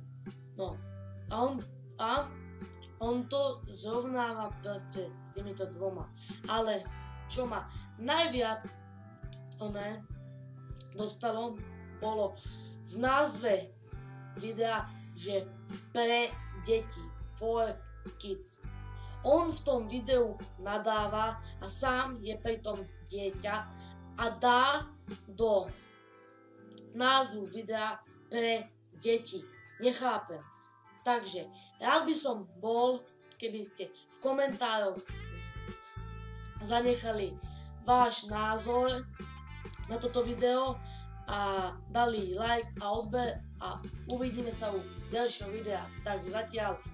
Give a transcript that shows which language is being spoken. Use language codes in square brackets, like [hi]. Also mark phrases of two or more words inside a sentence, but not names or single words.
[sk] No, a on to zrovnáva proste s týmito dvoma. Ale čo ma najviac dostalo, bolo v názve videa, že pre deti, [en] for kids. [sk] On v tom videu nadáva a sám je pritom dieťa a dá do názvu videa pre deti. Nechápem. Takže rád by som bol, keby ste v komentároch zanechali váš názor na toto video a dali like a odber a uvidíme sa u ďalšieho videa.